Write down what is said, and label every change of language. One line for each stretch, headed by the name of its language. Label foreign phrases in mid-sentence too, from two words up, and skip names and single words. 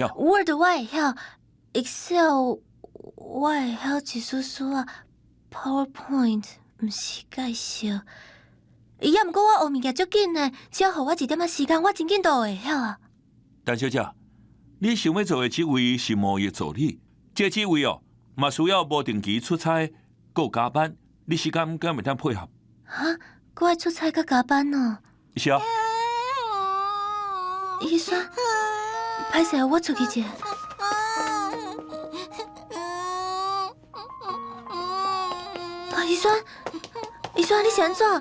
Min Nan Chinese: ？Word 我会晓 ，Excel 我会晓一丝丝啊 ，PowerPoint 毋是介绍。也毋过我学物件足紧的，只要互我一点仔时间，我真紧都会晓啊。陈小姐，你想要做的职位是贸易助理，这职位哦，嘛需要无定期出差，搁加班，你时间敢会当配合？搁爱出差搁加班哦？是啊。医生，歹势，我出去一下。医生，你是安怎？